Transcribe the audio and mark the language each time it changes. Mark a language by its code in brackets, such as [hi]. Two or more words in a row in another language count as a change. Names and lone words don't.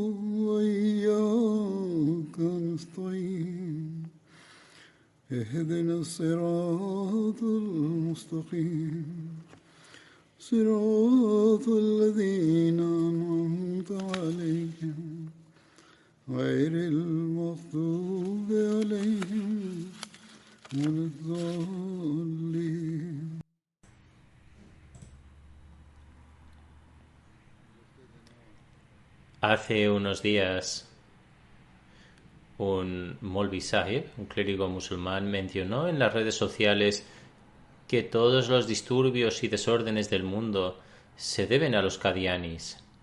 [ar] وإياك نستعين اهدنا الصراط المستقيم صراط الذين أنعمت عليهم غير المغضوب عليهم ولا الضالين. [es] Hace unos días un [ur] مولوی صاحب, [es] un clérigo musulmán, mencionó en las redes sociales que todos los disturbios y desórdenes del mundo se deben a los qadianis.